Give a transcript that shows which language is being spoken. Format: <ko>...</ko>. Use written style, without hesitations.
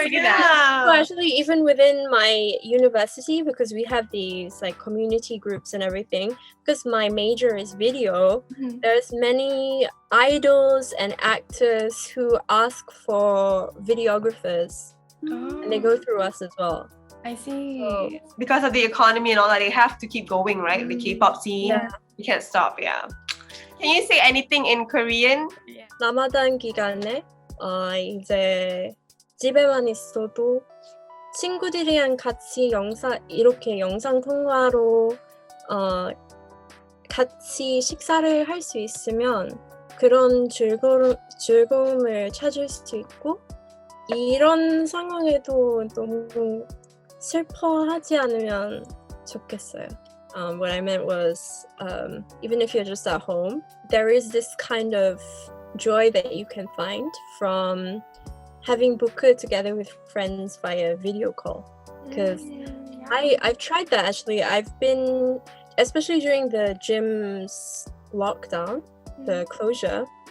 <en>So actually, even within my university, because we have these like community groups and everything, because my major is video, there's many idols and actors who ask for videographers, and they go through us as well. I see. So, because of the economy and all that, they have to keep going, right? The K-pop scene, you can't stop. Can you say anything in Korean?</en> <ko>라마단 기간에 이제 집에만 있어도 친구들이랑 같이 이렇게 영상 통화로 같이 식사를 할 수 있으면 그런 즐거움을 찾을 수 있고 이런 상황에도 너무 슬퍼하지 않으면 좋겠어요.</ko> <en>What I meant was even if you're just at home, there is this kind of joy that you can find from having buka together with friends via video call. Because I've tried that actually. I've been, especially during the gym's lockdown, the closure,</en>